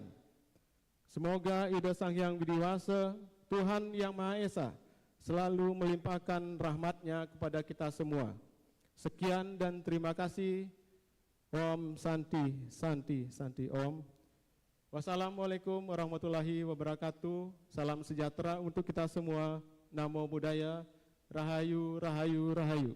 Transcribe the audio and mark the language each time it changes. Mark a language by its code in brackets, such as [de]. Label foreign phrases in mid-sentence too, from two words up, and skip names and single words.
[id] Semoga Ida Sang Hyang Widiwasa, Tuhan Yang Maha Esa, selalu melimpahkan rahmat-Nya kepada kita semua. Sekian dan terima kasih. [sa] Om Santi, Santi, Santi Om. [ar] والسلام عليكم ورحمة الله وبركاته. [id] Salam sejahtera untuk kita semua. [pi] Namo Buddhaya. [jv] Rahayu, Rahayu, Rahayu.